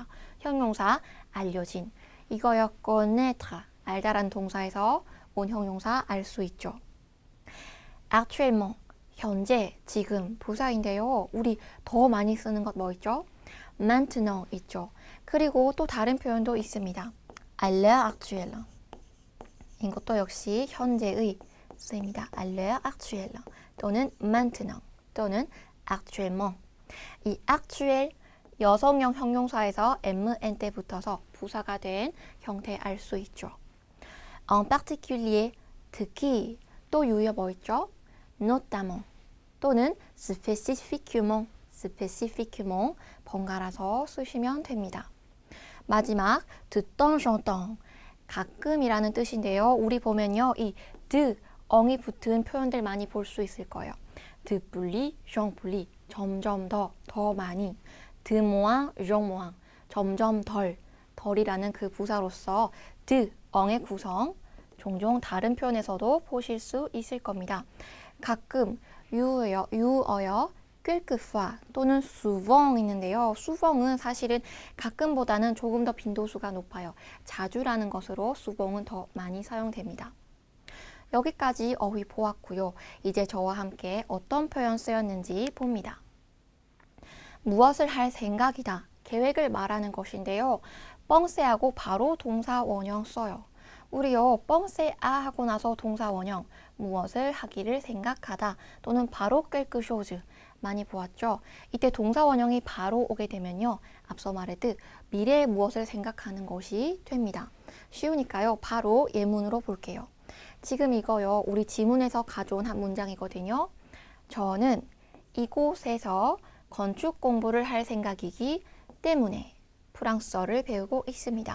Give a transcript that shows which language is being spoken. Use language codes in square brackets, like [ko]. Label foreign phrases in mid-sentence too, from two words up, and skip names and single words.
[ko] 형용사 알려진. 이거요, connaître. 알다란 동사에서 온 형용사 알 수 있죠. [fr] actuellement. [ko] 현재, 지금 부사인데요. 우리 더 많이 쓰는 것 뭐 있죠? maintenant 있죠. 그리고 또 다른 표현도 있습니다. [fr] à l'heure actuelle. [ko] 이것도 역시 현재의 쓰입니다. [fr] à l'heure actuelle 또는 maintenant 또는 actuellement. [ko] 이 actuel 여성형 형용사에서 mn 때 붙어서 부사가 된 형태 알 수 있죠. [fr] en particulier [ko] 특히 또 유효 뭐 있죠? notamment 또는 spécifiquement 번갈아서 쓰시면 됩니다. 마지막 [fr] de temps en temps [ko] 가끔이라는 뜻인데요. 우리 보면요. 이 de, 엉이 붙은 표현들 많이 볼 수 있을 거예요. [fr] de plus en plus [ko] 점점 더 많이 [fr] de moins en moins [ko] 점점 덜이라는 그 부사로서 de, 엉의 구성 종종 다른 표현에서도 보실 수 있을 겁니다. 가끔 유어요. quelquefois 또는 souvent 있는데요. souveng은 사실은 가끔보다는 조금 더 빈도수가 높아요. 자주라는 것으로 souveng은 더 많이 사용됩니다. 여기까지 어휘 보았고요. 이제 저와 함께 어떤 표현 쓰였는지 봅니다. 무엇을 할 생각이다. 계획을 말하는 것인데요. 뻥쎄하고 바로 동사 원형 써요. 우리요 뻥쎄아 하고 나서 동사 원형 무엇을 하기를 생각하다 또는 바로 [fr] quelque chose [ko] 많이 보았죠. 이때 동사 원형이 바로 오게 되면요. 앞서 말했듯 미래에 무엇을 생각하는 것이 됩니다. 쉬우니까요. 바로 예문으로 볼게요. 지금 이거요. 우리 지문에서 가져온 한 문장이거든요. 저는 이곳에서 건축 공부를 할 생각이기 때문에 프랑스어를 배우고 있습니다.